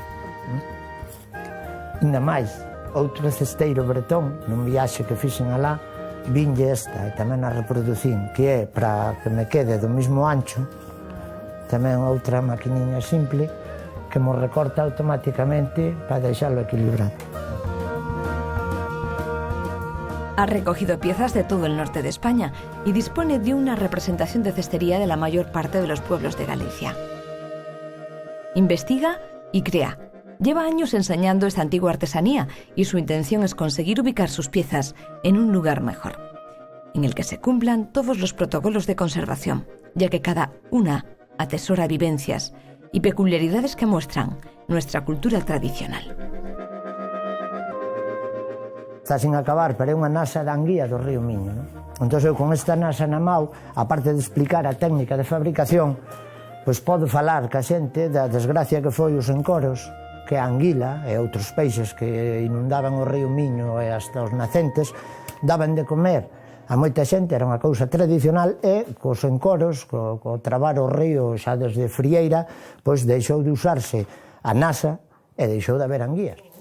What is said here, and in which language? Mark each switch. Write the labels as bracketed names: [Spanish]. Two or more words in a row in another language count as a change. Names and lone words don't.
[Galician] Ainda máis, outro cesteiro bretón, nun viaxe que fixen alá, vinlle esta e tamén a reproducín, que é para que me quede do mismo ancho, tamén outra maquiniña simple que mo recorta automáticamente para deixalo equilibrado. [Spanish] Ha recogido piezas de todo el norte de España y dispone de una representación de cestería de la mayor parte de los pueblos de Galicia. Investiga y crea. Lleva años enseñando esta antigua artesanía y su intención es conseguir ubicar sus piezas en un lugar mejor, en el que se cumplan todos los protocolos de conservación, ya que cada una atesora vivencias y peculiaridades que muestran nuestra cultura tradicional. Está sin acabar, [Galician] pero é unha nasa de anguía do río Miño, non? Entón, eu con esta nasa na mau, aparte de explicar a técnica de fabricación, pois podo falar ca xente da desgracia que foi os encoros, que a anguila e outros peixes que inundaban o río Miño e hasta os nacentes daban de comer a moita xente, era unha cousa tradicional e cos encoros, co trabar o río xa desde Frieira, pois deixou de usarse a nasa e deixou de haber anguías.